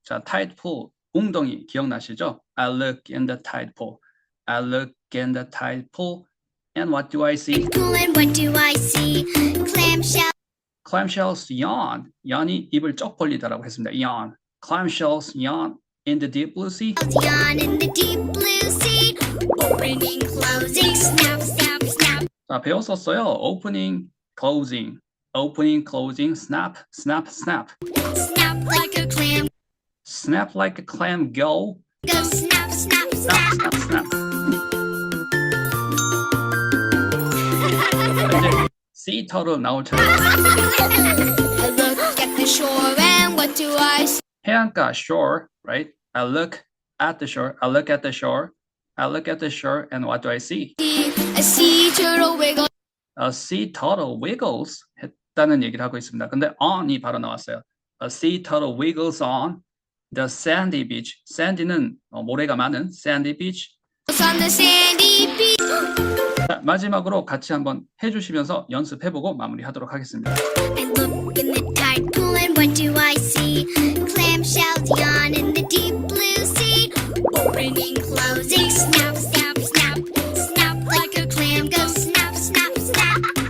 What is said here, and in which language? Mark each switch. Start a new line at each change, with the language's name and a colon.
Korean: 자, tide pool, 웅덩이 기억나시죠?
English: I look in the tide pool. I look in the tide pool. And what do I see? Pool and what do I see? Clamshell. Clamshells yawn.
Korean: yawn이 입을 쩍 벌리다라고 했습니다.
English: yawn. Clamshells yawn in the deep blue sea. Yawn in the deep blue sea. Opening, closing, snap, snap, snap.
Korean: 자, 배웠었어요.
English: Opening, closing. Opening, closing, snap, snap, snap. Snap like a clam. Snap like a clam, go. Go snap, snap, Snap, snap. snap, snap.
Korean: 이제 sea turtle 나올 차례.
English: I look at the shore and what do I see? 해안가, shore, right? I look at the shore. I look at the shore. I look at the shore, and what do I see? A sea turtle wiggle. A sea turtle wiggles
Korean: 했다는 얘기를 하고 있습니다. 근데 on이 바로 나왔어요.
English: A sea turtle wiggles on the sandy beach.
Korean: sandy는 모래가 많은 sandy beach.
English: On the sandy beach.
Korean: 자, 마지막으로 같이 한번 해주시면서 연습해보고 마무리하도록 하겠습니다.
English: I look in the tide pool and what do I see? Clamshells yawn in the deep blue sea. Opening, closing, snap, snap, snap. Snap like a clam, go snap, snap, snap.